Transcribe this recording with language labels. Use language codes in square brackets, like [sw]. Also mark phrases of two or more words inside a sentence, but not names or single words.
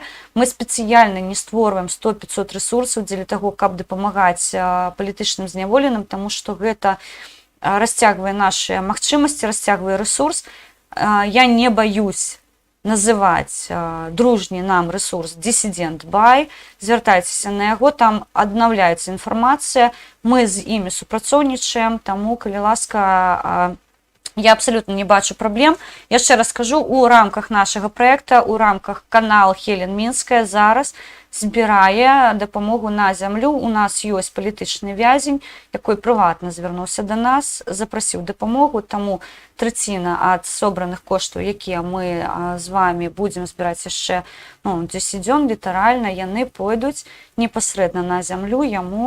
[be] Мы спецыяльна не створваем 100-500 ресурсаў дзеля таго, каб дапамагаць палітычным зняволеным, таму што гэта расцягвае нашыя магчымасці, расцягвае ресурс. Я не баюсь называць дружні нам ресурс Dissident By, звяртайцеся на яго, там аднаўляецца інфармацыя, мы з імі супрацоўнічаем, таму, калі ласка, Я абсолютно не бачу проблем. [uk] Я ще раз скажу, у рамках нашого проєкту, у рамках канал Хелен Мінська зараз збирає допомогу на землю. У нас є політичний в'язень, який приватно звернувся до нас, запросив допомогу, тому третина від зібраних коштів, які ми з вами будемо збирати ще 10 днів, літерально, вони пойдуть непосередньо на землю йому.